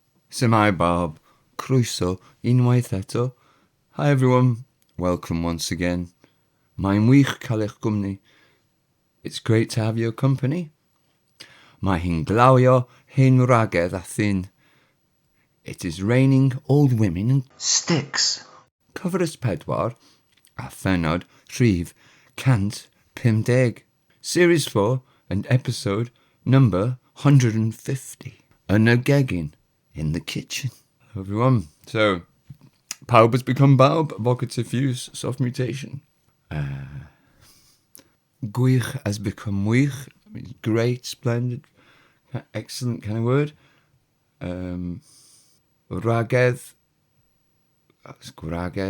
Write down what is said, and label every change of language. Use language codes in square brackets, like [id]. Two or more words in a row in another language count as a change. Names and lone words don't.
[cy] Bawb, croeso, unwaith eto. [en] Hi everyone, welcome once again. [cy] Mae'n wych cael eich cwmni. [en] It's great to have your company. [cy] Mae hi'n glawio, hi'n wragedd a ffyn. [en] It is raining old women and sticks. [cy] Cyfres pedwar a phenod rhif cant 150. [en] Series 4 and episode number 150. [cy] Yn y Gegin, [en] in the kitchen. Hello everyone. So, bawb has become bawb, vocative use, soft mutation. Wych has become wych. Means great, splendid, excellent kind of word. Wragedd, that's wragedd.